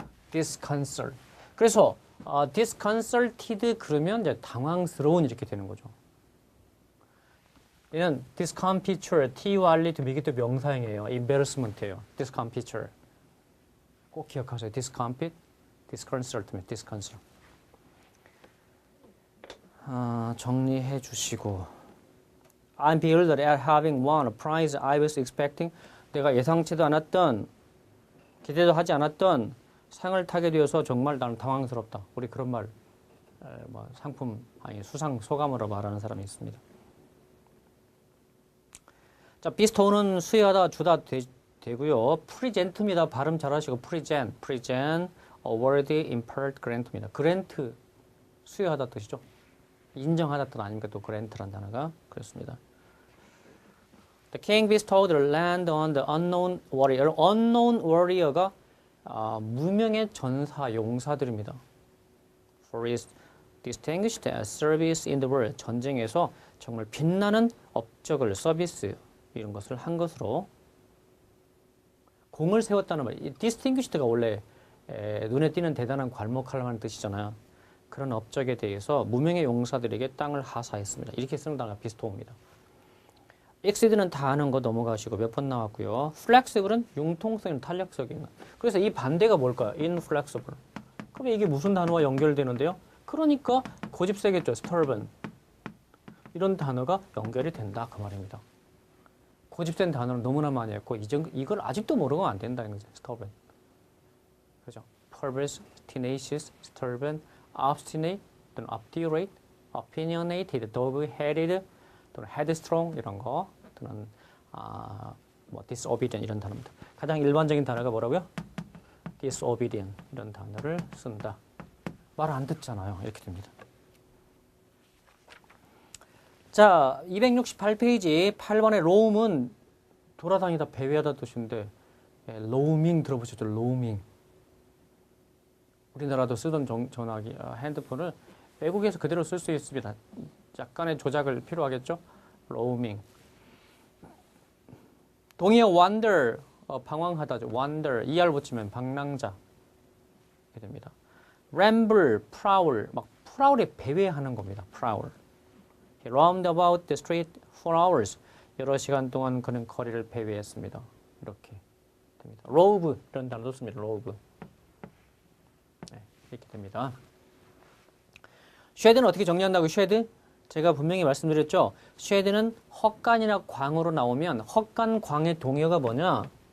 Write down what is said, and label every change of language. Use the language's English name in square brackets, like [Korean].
[English] disconcert. [Korean] 그래서 disconcerted 그러면 이제 당황스러운 이렇게 되는 거죠. 얘는 discomfiture, T-U-R-E 미기 또 명사형이에요. embarrassment예요. discomfiture. 꼭 기억하세요. discomfit, disconcert입니다. disconcert. 정리해 주시고 [English] I'm bewildered at having won a prize I was expecting. [Korean] 내가 예상치도 않았던 기대도 하지 않았던 상을 타게 되어서 정말 나는 당황스럽다. 우리 그런 말 상품 아니 수상 소감으로 말하는 사람이 있습니다. 자, 비스토는 수여하다 주다 되고요. 프리젠트입니다. 발음 잘하시고 프리젠, award, impart, grant입니다. 그랜트 수여하다 뜻이죠. 인정하다 뜻 아닙니까? 또 그랜트란 단어가 그렇습니다. [English] The king bestowed the land on the unknown warrior. [Korean] unknown warrior가 무명의 전사 용사들입니다. [English] For his distinguished service in the world. [Korean] 전쟁에서 정말 빛나는 업적을 서비스 이런 것을 한 것으로 공을 세웠다는 말. 이 distinguished가 원래 눈에 띄는 대단한 괄목하라는 뜻이잖아요. 그런 업적에 대해서 무명의 용사들에게 땅을 하사했습니다. 이렇게 쓰는 단어가 비스토우입니다. exceed는 다 아는 거 넘어가시고 몇 번 나왔고요. flexible은 융통성이 탄력적인 것. 그래서 이 반대가 뭘까요? [English] inflexible. [Korean] 그럼 이게 무슨 단어와 연결되는데요? 그러니까 고집세겠죠. stubborn. 이런 단어가 연결이 된다 그 말입니다. 고집센 단어는 너무나 많이 했고 이걸 아직도 모르고 안 된다는 거죠. [English] stubborn. 그죠? perverse, tenacious, stubborn, obstinate, 또는 obdurate, opinionated, dog-headed, 또는 headstrong 이런 거, 또는 disobedient 이런 단어입니다. [Korean] 가장 일반적인 단어가 뭐라고요? disobedient 이런 단어를 쓴다. 말 안 듣잖아요. 이렇게 됩니다. 자, 268페이지 8번의 roam은 돌아다니다 배회하다 뜻인데 roaming 들어보셨죠? [English] roaming. [Korean] 우리나라도 쓰던 전화기, 핸드폰을 외국에서 그대로 쓸 수 있습니다. 약간의 조작을 필요하겠죠? [English] roaming. [Korean] 동의어 wander, 방황하다죠. wander, er 붙이면 방랑자. 이렇게 됩니다. ramble, prowl, 막 프라울에 배회하는 겁니다. [English] prowl. He roamed about the street for hours. [Korean] 여러 시간 동안 그는 거리를 배회했습니다. 이렇게 됩니다. rove 이런 단어도 씁니다. rove. 네, 이렇게 됩니다. 쉐드는 어떻게 정리한다고 쉐드? 제가 분명히 말씀드렸죠. 쉐드는 헛간이나 광으로 나오면 헛간 광의 동의어가 뭐냐?